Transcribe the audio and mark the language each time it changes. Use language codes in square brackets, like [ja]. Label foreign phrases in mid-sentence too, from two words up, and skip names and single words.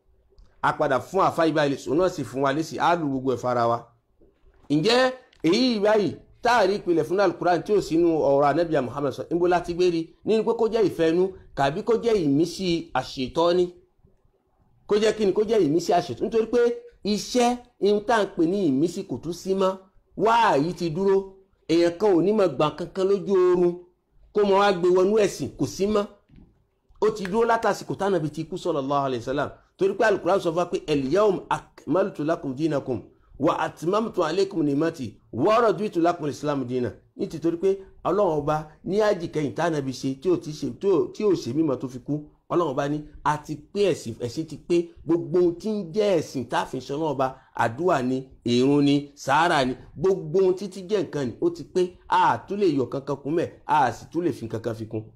[yo] òun náà sì fún wa lésì á lu gbogbo ẹ̀ fara wa ǹjẹ́ èyí báyìí táàrí ìpìlẹ̀ fún Al-Qur'an tí ò sínú ọ̀rọ̀ Ànábì Muhammad sọ níbo láti gbé rí nínú pé kó jẹ́ ìfẹ́ inú kàbí kó jẹ́ ìmísí àṣetọ́ni kó jẹ́ kíni kó jẹ́ ìmísí àṣetọ́ni nítorí pé iṣẹ́ ihun tá à ń pè ní ìmísí kò tún sí mọ́ wáàyí ti dúró èèyàn kan ò ní mọ̀ gbà kankan lójú oorun kó mọ wá gbé wọnú ẹ̀sìn kò sí mọ́ ó ti dúró látàsìkò tánàbí ti kú [ar] صلى الله عليه وسلم [yo] torí pé Al-Qur'an sọ fún wa pé [ar] اليوم أكملت لكم دينكم وأتممت عليكم نعمتي ورضيت لكم الإسلام دينا [yo] ní ti torí pé Ọlọ́run ọba ní àjìkẹyìn tánàbí ṣe tí ò ṣe mímọ́ tó fi kú Ọlọ́run bá ní a ti pé ẹ̀sìn ti pé gbogbo ohun tí ń jẹ́ ẹ̀sìn táàfin ṣe Ọlọ́run bá àdúrà ni ìrun ni sàárà ni gbogbo ohun títí jẹ́ nǹkan ni ó ti pé a tún lè yọ kankan kún mẹ́ a sì tún lè fi kankan fi kún.